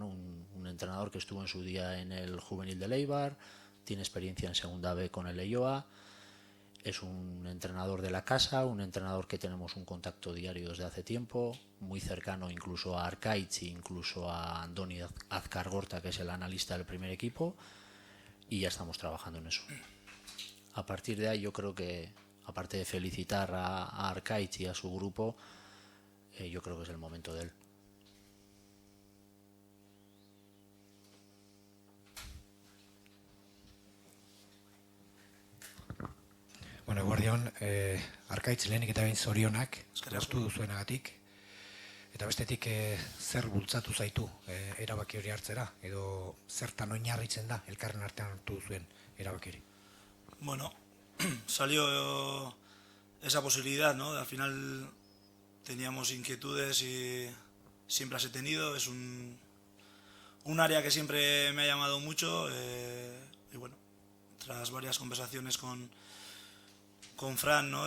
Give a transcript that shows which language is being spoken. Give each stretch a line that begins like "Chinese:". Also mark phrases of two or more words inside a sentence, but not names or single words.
Spanish: Un entrenador que estuvo en su día en el juvenil del Eibar, tiene experiencia en Segunda B con el Leioa, es un entrenador de la casa, un entrenador que tenemos un contacto diario desde hace tiempo, muy cercano incluso a Arcaiz, incluso a Andoni Azcargorta, que es el analista del primer equipo, y ya estamos trabajando en eso. A partir de ahí yo creo que, aparte de felicitar a Arcaiz y a su grupo, yo creo que es el momento de él.
Basque: Bueno, eguerdion, Arkaitz lehenik eta behin zorionak, lortu duzuenagatik, eta bestetik zer bultzatu zaitu erabaki hori hartzera, edo zertan oinarritzen da elkarren artean hartu duzuen erabaki hori?
Spanish: Bueno, salió esa posibilidad, ¿no? Al final teníamos inquietudes y siempre las he tenido. Es un área que siempre me ha llamado mucho, y bueno, tras varias conversaciones con Fran, ¿no?